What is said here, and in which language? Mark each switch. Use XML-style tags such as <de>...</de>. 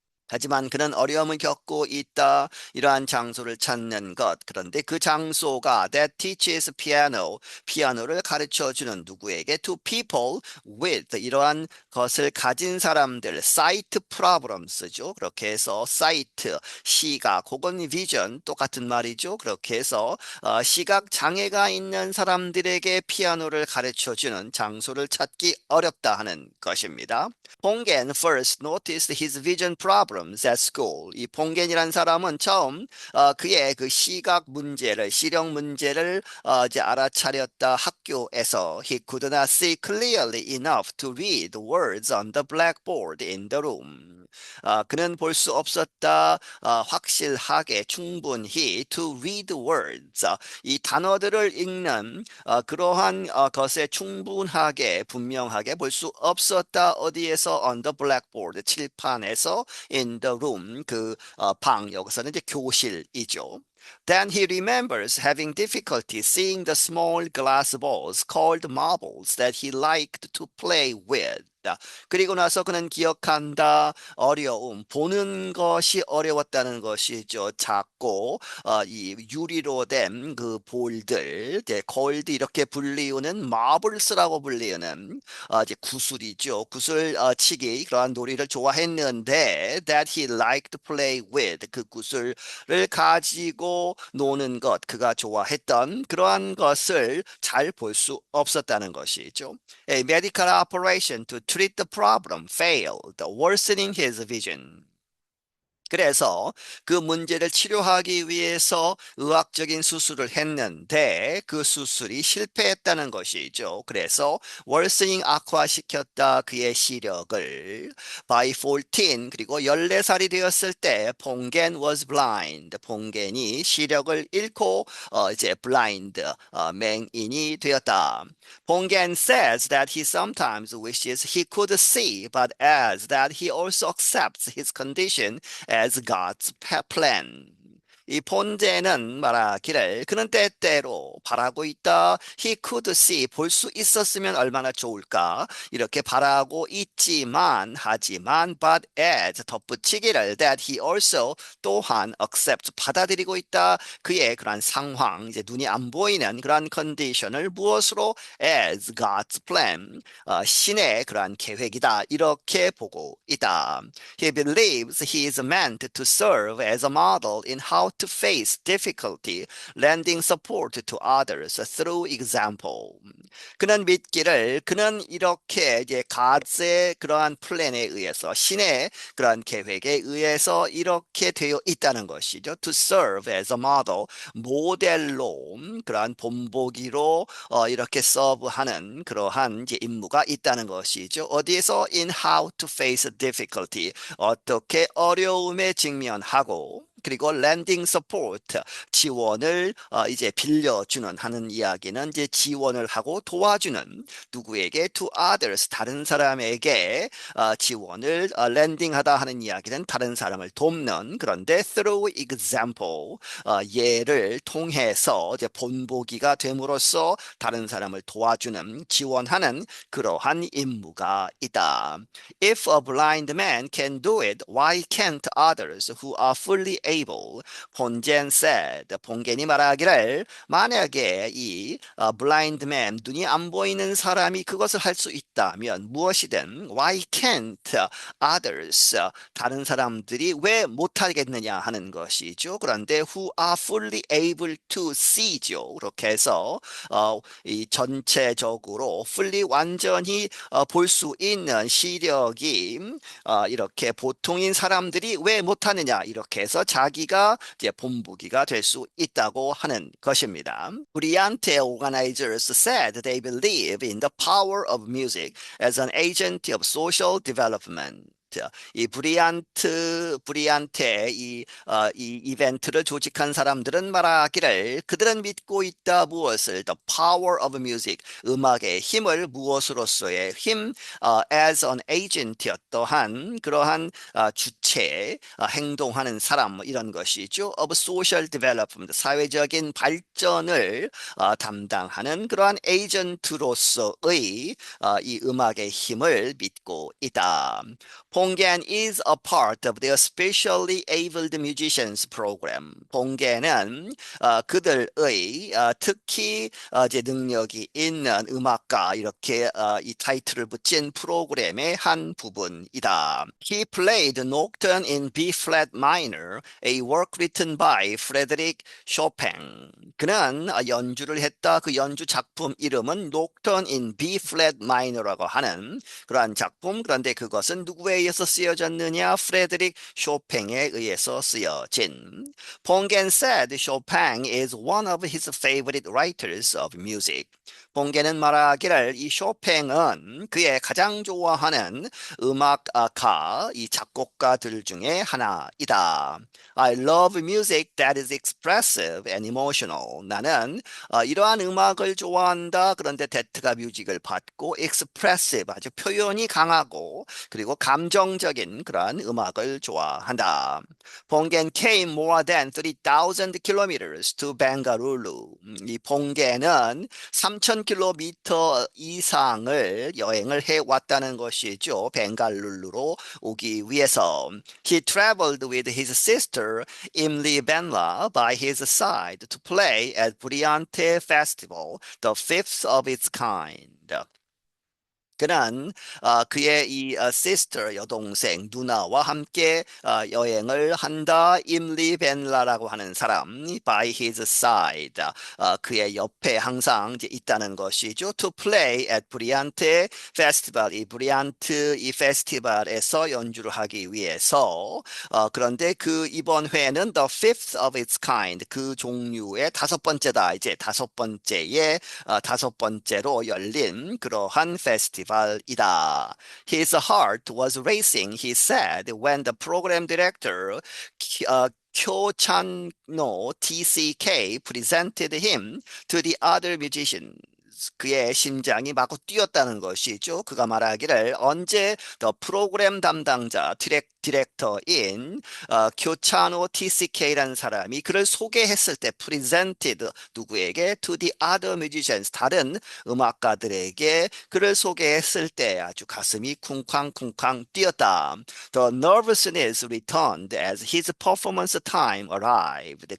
<ko>하지만 그는 어려움을 겪고 있다. 이러한 장소를 찾는 것. 그런데 그 장소가</ko> <en>that teaches piano,</en> <ko>피아노를 가르쳐 주는 누구에게?</ko> <en>to people with</en> <ko>이러한 것을 가진 사람들,</ko> <en>sight problems죠.</en> <ko>그렇게 해서 sight, 시각 혹은 vision 똑같은 말이죠. 그렇게 해서 시각 장애가 있는 사람들에게 피아노를 가르쳐 주는 장소를 찾기 어렵다 하는 것입니다.</ko> <en>봉겐 first noticed his vision problems at school.</en> <ko>이 봉겐이란 사람은 처음 그의 그 시각 문제를, 시력 문제를 이제 알아차렸다.</ko> <en>학교에서 he could not see clearly enough to read words on the blackboard in the room.</en> <ko>그는 볼 수 없었다. 확실하게 충분히</ko> <en>to read words.</en> <ko>이 단어들을 읽는 그러한 것에 충분하게 분명하게 볼 수 없었다. 어디에서</ko> <en>on the blackboard</en> <ko>칠판에서</ko> <en>in the room</en> <ko>방 여기서는 이제 교실이죠.</ko> <en>Then he remembers having difficulty seeing the small glass balls called marbles that he liked to play with.</en> <ko>그리고 나서 그는 기억한다. 어려움. 보는 것이 어려웠다는 것이죠. 작고 이 유리로 된 그 볼들, 이제 골드 이렇게 불리우는 마블스라고 불리우는 이제 구슬이죠. 구슬 치기 그러한 놀이를 좋아했는데</ko> <en>that he liked to play with</en> <ko>그 구슬을 가지고 노는 것 그가 좋아했던 그러한 것을 잘 볼 수 없었다는 것이죠.</ko> <en>A medical operation to treat the problem failed, worsening his vision.</en> <ko>그래서 그 문제를 치료하기 위해서 의학적인 수술을 했는데 그 수술이 실패했다는 것이죠. 그래서 worsening 악화시켰다 그의 시력을.</ko> <en>By 14</en> <ko>그리고 14살이 되었을 때 봉겐</ko> <en>was blind.</en> <ko>봉겐이 시력을 잃고 이제 blind 맹인이 되었다.</ko> <en>봉겐 says that he sometimes wishes he could see, but adds that he also accepts his condition as God's plan.</en> <ko>이 본제는 말하기를 그는 때때로 바라고 있다.</ko> <en>He could see</en> <ko>볼 수 있었으면 얼마나 좋을까. 이렇게 바라고 있지만 하지만</ko> <en>but as</en> <ko>덧붙이기를</ko> <en>that he also</en> <ko>또한 accept 받아들이고 있다. 그의 그러한 상황 이제 눈이 안 보이는 그러한 컨디션을 무엇으로</ko> <en>as God's plan</en> <ko>신의 그러한 계획이다. 이렇게 보고 있다.</ko> <en>He believes he is meant to serve as a model in how to face difficulty, lending support to others through example.</en> <ko>그는 믿기를 그는 이렇게 이제 God의 그러한 플랜에 의해서 신의 그러한 계획에 의해서 이렇게 되어 있다는 것이죠.</ko> <en>To serve as a model,</en> <ko>모델로 그러한 본보기로 이렇게 서브하는 그러한 이제 임무가 있다는 것이죠. 어디에서</ko> <en>in how to face difficulty,</en> <ko>어떻게 어려움에 직면하고 그리고</ko> <en>lending support</en> <ko>지원을 이제 빌려주는 하는 이야기는 이제 지원을 하고 도와주는 누구에게</ko> <en>to others</en> <ko>다른 사람에게 지원을 lending하다 하는 이야기는 다른 사람을 돕는 그런데</ko> <en>through example</en> <ko>예를 통해서 이제 본보기가 됨으로써 다른 사람을 도와주는 지원하는 그러한 임무가 있다.</ko> <en>If a blind man can do it, why can't others who are fully able? 본젠 said.</en> <ko>본겐이 말하기를 만약에 이 blind man, 눈이 안 보이는 사람이 그것을 할 수 있다면 무엇이든</ko> <en>why can't others,</en> <ko>다른 사람들이 왜 못하겠느냐 하는 것이죠.</ko> <en>그런데 who are fully able to see죠.</en> <ko>그렇게 해서 이 전체적으로 fully 완전히 볼 수 있는 시력이 이렇게 보통인 사람들이 왜 못하느냐 이렇게 해서 자기가 이제 본보기가 될 수 있다고 하는 것입니다.</ko> <en>Brilliante organizers said they believe in the power of music as an agent of social development.</en> <ko>이 브리안테 이 이벤트를 조직한 사람들은 말하기를 그들은 믿고 있다 무엇을</ko> <en>the power of music</en> <ko>음악의 힘을 무엇으로서의 힘</ko> <en>as an agent</en> <ko>어떠한 그러한 주체 행동하는 사람 뭐 이런 것이죠</ko> <en>of social development</en> <ko>사회적인 발전을 담당하는 그러한 에이전트로서의 이 음악의 힘을 믿고 있다.</ko> <en>봉겐 is a part of the specially abled musicians program.</en> <ko>봉겐은 그들의 특히 이제 능력이 있는 음악가 이렇게 이 타이틀을 붙인 프로그램의 한 부분이다.</ko> <en>He played Nocturne in B flat minor, a work written by Frédéric Chopin.</en> <ko>그는 연주를 했다. 그 연주 작품 이름은 Nocturne in B flat minor라고 하는 그러한 작품. 그런데 그것은 누구에 의해서 쓰여졌느냐? 프레드릭 쇼팽에 의해서 쓰여진.</ko> <en>봉겐 said Chopin is one of his favorite writers of music.</en> <ko>본게는 말하기를 이 쇼팽은 그의 가장 좋아하는 음악가, 이 작곡가들 중에 하나이다.</ko> <en>I love music that is expressive and emotional.</en> <ko>나는 이러한 음악을 좋아한다. 그런데 that가 뮤직을 받고 expressive, 아주 표현이 강하고 그리고 감정적인 그러한 음악을 좋아한다.</ko> <en>본겐 came more than 3,000 kilometers to Bengaluru.</en> <ko>이 본겐은 3,000km 이상을 여행을 해 왔다는 것이죠. 벵갈루루로 오기 위해서.</ko> <en>He traveled with his sister Imli Benla by his side to play at Briante Festival, the fifth of its kind.</en> <ko>그는 그의 이 sister 여동생 누나와 함께 여행을 한다. 임리 벤라라고 하는 사람</ko> <en>by his side</en> <ko>그의 옆에 항상 이제 있다는 것이죠.</ko> <en>To play at</en> <ko>브리안테 페스티벌 이 브리안트 이 페스티벌에서 연주를 하기 위해서 그런데 그 이번 회는</ko> <en>the fifth of its kind</en> <ko>그 종류의 다섯 번째다. 이제 다섯 번째의 다섯 번째로 열린 그러한 페스티벌이다.</ko> <en>His heart was racing, he said, when the program director Kyo Chan-no TCK presented him to the other musicians.</en> <ko>그의 심장이 마구 뛰었다는 것이죠. 그가 말하기를 언제 더 프로그램 담당자 디렉터인 교차노 TCK라는 사람이 그를 소개했을 때 presented 누구에게</ko> <en>to the other musicians</en> <ko>다른 음악가들에게 그를 소개했을 때 아주 가슴이 쿵쾅쿵쾅 뛰었다.</ko> <en>The nervousness returned as his performance time arrived.</en>